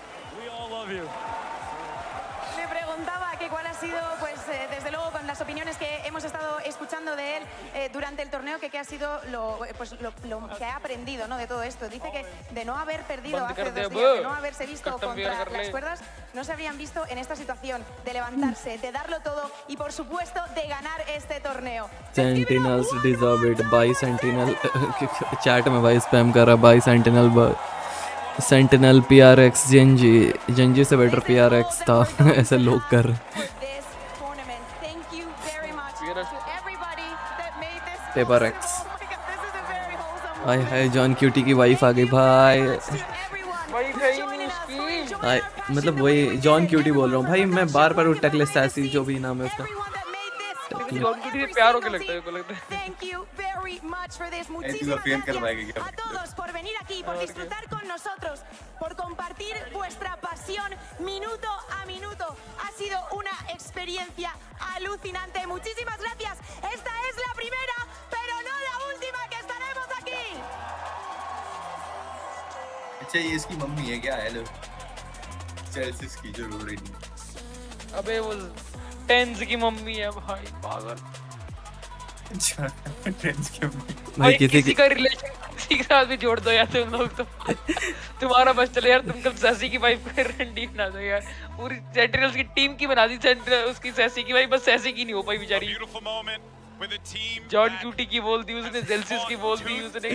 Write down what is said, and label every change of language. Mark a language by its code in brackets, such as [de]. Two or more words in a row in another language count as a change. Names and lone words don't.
[en] We all love you. [es] Me preguntaba que cuál ha sido, pues desde luego con las opiniones que hemos estado escuchando de él durante el torneo, que qué ha sido lo que ha aprendido, ¿no? De todo esto. Dice que de no haber perdido hace 2 días, de no haberse visto contra las cuerdas, no se habrían visto en esta situación de levantarse, de darlo todo y por supuesto de ganar este torneo. [en] Sentinels deserve it. Bye Sentinel. [hi] चैट में भाई स्पैम कर रहा भाई Sentinel सेंटिनल PRX जेंजी से बेटर PRX था ऐसे लोग कर पेपर एक्स हाय हाय जॉन क्यूटी की वाइफ आ गई भाई हाय मतलब वही जॉन क्यूटी बोल रहा हूँ भाई मैं बार बार टकलेस सैसी जो भी नाम है उसका जॉन क्यूटी से प्यार होके लगता है को लगता है [es] A todos por venir aquí, por disfrutar con nosotros, por compartir vuestra pasión minuto a minuto. Ha sido una experiencia alucinante. Muchísimas gracias. Esta es la primera, pero no la última que estaremos aquí. [hi] अच्छा ये इसकी मम्मी है क्या हेलो चेल्सिस की जो रो रही है अबे वो टेंस की मम्मी है भाई पागल भाई किसी का रिलेशन किसी के साथ भी जोड़ दो यार तुम लोग तो तुम्हारा बस चले यार तुम कल सैसी की वाइफ कर रंडी बना दो यार पूरी सेंट्रल्स की टीम की बना दी सेंट्रल उसकी सैसी की वाइफ बस सैसी की नहीं हो पाई बेचारी जॉन क्यूटी की बोल दी उसने जेल्सिस की बोल दी उसने